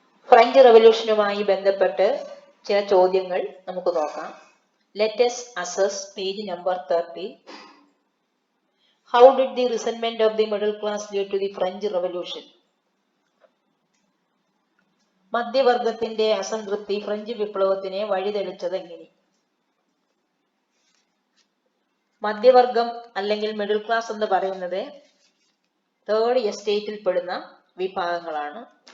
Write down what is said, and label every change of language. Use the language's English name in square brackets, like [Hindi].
[Malayalam] French റവല്യൂഷനുമായി ബന്ധപ്പെട്ട് ചില ചോദ്യങ്ങൾ നമുക്ക് നോക്കാം. [English] Let us assess page number 30. How did the resentment of the middle class lead to the French Revolution? [Malayalam] മധ്യവർഗത്തിന്റെ അസംതൃപ്തി French വിപ്ലവത്തിനെ വഴിതെളിച്ചത് എങ്ങനെ? മധ്യവർഗം അല്ലെങ്കിൽ മിഡിൽ ക്ലാസ് എന്ന് പറയുന്നത് തേർഡ് എസ്റ്റേറ്റിൽ പെടുന്ന വിഭാഗങ്ങളാണ്.